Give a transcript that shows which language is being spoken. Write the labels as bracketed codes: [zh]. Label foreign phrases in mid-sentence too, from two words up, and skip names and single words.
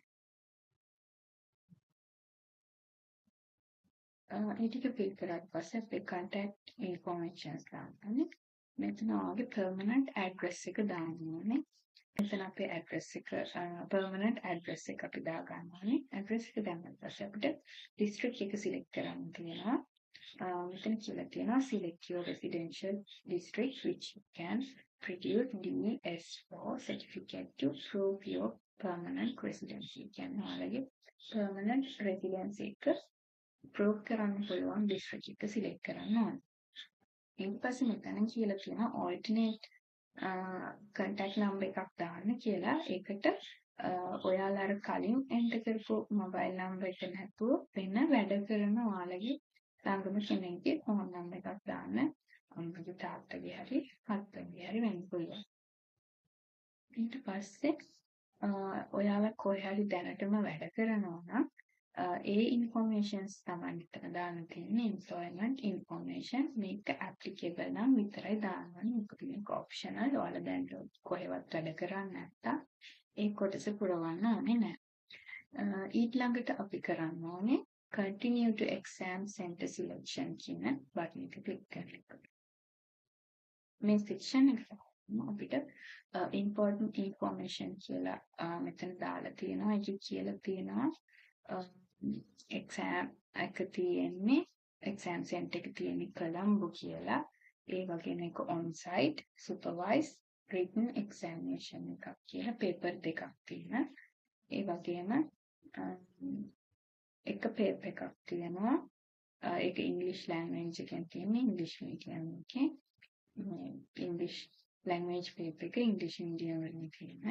[si] ඒ ටික fill කරාට පස්සේ අපේ [en] contact informations [si] දාන්න. මෙතන ඔයාගේ [en] permanent address [si] එක දාන්න ඕනේ. මෙතන අපේ address එක [en] permanent address [si] එක අපි දා ගන්න ඕනේ. address එක දැම්මම පස්සේ අපිට district එක select කරන්න තියෙනවා. මෙතන කියලා තියෙනවා [en] select your residential district which you can produce DS4 certificate to prove your permanent residency. [si] කියන්නේ ඔයාලගේ [en] permanent residency [si] එක prove කරන්න පුළුවන් district එක select කරන්න ඕනේ. ඊට පස්සේ මෙතන කියලා තියෙනවා [en] alternate contact number [si] එකක් දාන්න කියලා. ඒකට ඔයාලා අර කලින් enter කරපු [en] mobile number [si] එක නැතුව වෙන වැඩ කරන ඔයාලගේ ළඟම කෙනෙක්ගේ [en] phone number [si] එකක් දාන්න. අම්මගේ තාත්තගේ හරි අත්තගේ හරි වෙන්න පුළුවන්. ඊට පස්සේ ඔයාලා කොහේ හරි දැනටම වැඩ කරනවා නම් ඒ ඉන්ෆෝමේෂන්ස් තමයි මෙතන දාන්න තියෙන්නේ. [en] employment information [si] මේක applicable නම් විතරයි දාන්න ඕනේ. මොකද මේක optional. ඔයාලා දැන් කොහෙවත් වැඩ කරන්නේ නැත්තම් ඒ කොටස පුරවන්න ඕනේ නැහැ. ඊළඟට අපි කරන්න ඕනේ [en] continue to exam center selection [si] කියන බටන් එක ක්ලික් කරන්න. මේ section එක අපිට [en] important information [si] කියලා මෙතන දාලා තියෙනවා. ඒක කියලා තියෙනවා exam එක තියෙන්නේ [en] exam center [si] එක තියෙන්නේ කොළඹ කියලා. ඒ වගේම එක [en] on site supervised written examination [si] එකක් කියලා paper දෙකක් තියෙනවා. ඒ වගේම එක paper එකක් තියෙනවා. ඒක [en] English language [si] එකෙන් තියෙන්නේ [en] English medium [si] එකේ. [en] English language paper [si] එක [en] English medium [si] වලින් තියෙනවා.